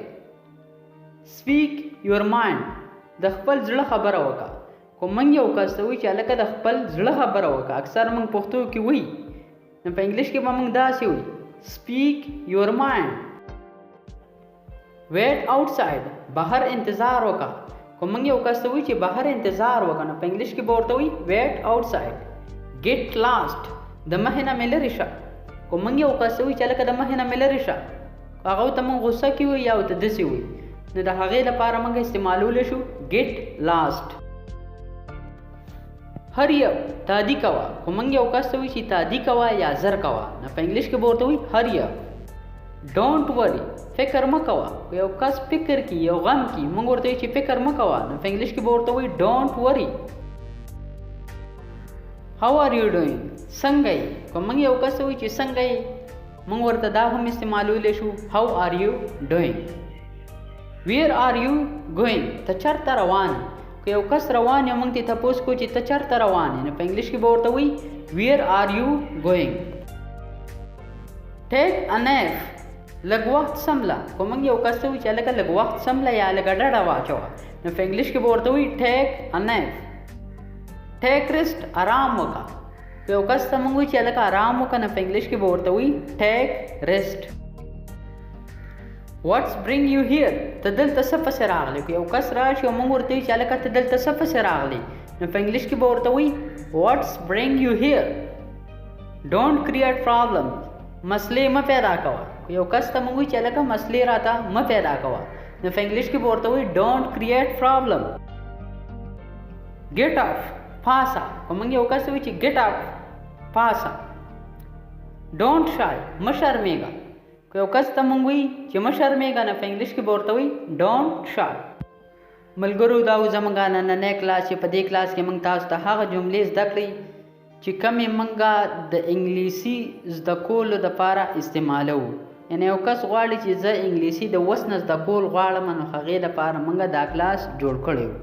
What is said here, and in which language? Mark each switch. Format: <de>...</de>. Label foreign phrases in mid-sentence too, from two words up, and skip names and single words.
<en>speak your mind.</en> <ps>د خپل زړه خبره وکړه. کوم موږ یو کس ته وایي چې هلکه د خپل زړه خبره وکړه، اکثر موږ پښتو کې وایي، نو په انګلیش کې به موږ داسې وایي</ps> <en>speak your mind. wait outside.</en> <ps>بهر انتظار وکړه. کوم موږ یو کس ته وایي چې بهر انتظار وکړه، نو په انګلیش کې به ورته وایي</ps> <en>wait outside. get lost.</en> <ps>د مخې نه مې لرې شه. کوم موږ یو کس ته وایي چې هلکه د مخې نه مې لرې شه، هغه ته موږ غوسه کې وایي یا ورته داسې وایي، نو د هغې لپاره موږ استعمالولی شو</ps> <en>get lost. hurry up.</en> <ps>تادي کوه. خو موږ یو کس ته وایي چې تادي کوه یا زر کوه، نو په انګلیش کې به ورته وایي</ps> <en>hurry up. don't worry.</en> <ps>فکر مه کوه. یو کس فکر کی یو غم کی، موږ ورته وایي چې فکر مه کوه، نو په انګلیش کې به ورته وایي</ps> <en>don't worry. how are you doing.</en> <ps>څنګه یې. خو موږ یو کس ته وایي چې څنګه یې، موږ ورته دا هم استعمالولی شو</ps> <en>how are you doing. where are you going.</en> <ps>ته چېرته روان یې. که یو کس روان یې موږ ته تپوس کو چې ته چېرته روان یې، نو په انګلیش کې به ورته وایي</ps> <en>where are you going. take a nap.</en> <ps>لږ وخت سمله. که موږ یو کس ته وایي چې هلکه لږ وخت سمله یا لږه ډډه واچوه، نو په انګلیش کې به ورته وایي</ps> <en>take a nap. take rest.</en> <ps>آرام وکړه. که یو کس ته موږ وایي چې هلکه آرام وکړه، نو په انګلیش کې به ورته وایي</ps> <en>take rest. what's bring you here.</en> <ps>ته دلته څه پسې راغلی. که یو کس راشي او موږ ورته وایي چې هلکه ته دلته څه پسې راغلی، نو په انګلیش کې به ورته وایي</ps> <en>what's bring you here. don't create problems.</en> <ps>مسلې مه پیدا کوه. که یو کس ته موږ وایي چې هلکه مسلې راته مه پیدا کوه، نو په انګلیش کې به ورته وایي</ps> <en>don't create problem. get up.</en> <ps>پاسه. که موږ یو کس ته وایي چې</ps> <en>get up</en> <ps>پاسه.</ps> <en>don't shy.</en> <ps>مه شرمېږه. که یو کس ته موږ وایي چې مه شرمېږه، نو په انګلیش کې به ورته وایي</ps> <en>don't shy.</en> <ps>ملګرو دا و زموږ نننی کلاس چې په دې کلاس کې موږ تاسو ته هغه جملې زده کړئ چې کومې موږ د انګلیسي زده کولو دپاره استعمالوو. یعنې یو کس غواړي چې زه انګلیسي د وس نه زده کول غواړم، نو هغې دپاره موږ دا کلاس جوړ کړی و.</ps>